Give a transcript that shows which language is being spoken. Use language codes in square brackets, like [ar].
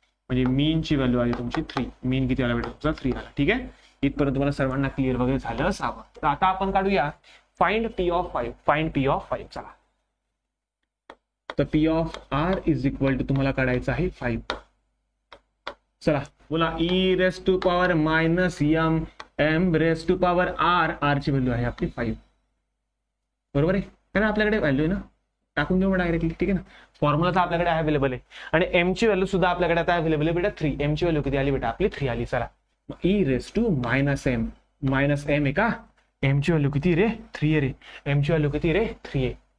[mr] म्हणजे मीनची व्हॅल्यू आली तुमची 3. मीन किती आला बेटा? तुमचा 3 आला. ठीक आहे? इथपर्यंत तुम्हाला सर्वांना क्लिअर वगैरे झालं असावं. तर आता आपण काढूया [en] Find P of 5. Find P of 5. [mr] चला, तर [en] P of R is equal to [mr] तुम्हाला काढायचं आहे 5. चला बोला. [en] E raise to power minus M M raise to power R. [mr] R ची व्हॅल्यू आहे आपली 5. बरोबर आहे? कारण आपल्याकडे व्हॅल्यू आहे ना, टाकून देऊ डायरेक्टली. ठीक आहे ना? फॉर्म्युला तर आपल्याकडे अवेलेबल आहे आणि एम ची व्हॅल्यू सुद्धा आपल्याकडे आता अवेलेबल आहे बेटा 3. एम ची व्हॅल्यू किती आली बेटा? आपली 3 आली. चला, E raise to minus M आहे का? एम ची व्हॅल्यू किती रे? 3 आहे रे. एम ची व्हॅल्यू किती रे? 3 आहे.